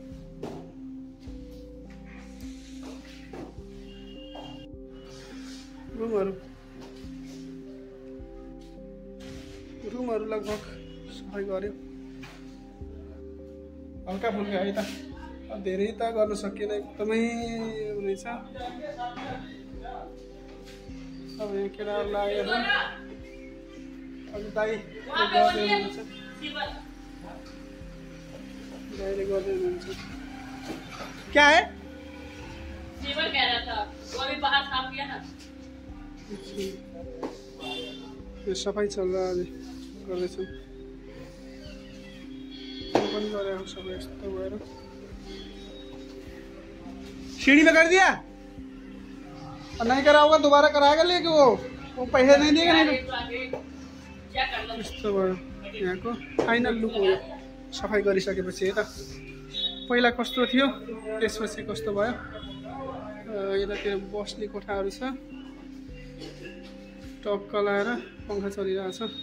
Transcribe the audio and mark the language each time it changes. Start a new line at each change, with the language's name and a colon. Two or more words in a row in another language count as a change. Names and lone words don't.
Nepali: रुमहरू लगभग सफाइ गऱ्यो।
Hindi: हल्का फुल्का है
Nepali: त, धेरै त गर्न सकिएन। एकदमै रहेछ। अब यहाँ केटाहरू लागेर दाइले गर्दै हुनुहुन्छ।
Hindi: क्या है? कह रहा था वो अभी बाहर साफ किया ना। यो सफाइ चल रहा है,
Nepali: गर्दैछौँ। पनि गरेको सबै यस्तो भएर।
Hindi: सीढ़ी में कर दिया और नहीं करा होगा दोबारा कराएगा, लेके वो पैसे नहीं देगा नहीं।
Nepali: यस्तो भयो यहाँको फाइनल लुक हो सफाइ गरिसकेपछि। है त पहिला कस्तो थियो, त्यसपछि कस्तो भयो। यतातिर बस्ने कोठाहरू छ, टक्क लाएर पङ्खा चलिरहेछ।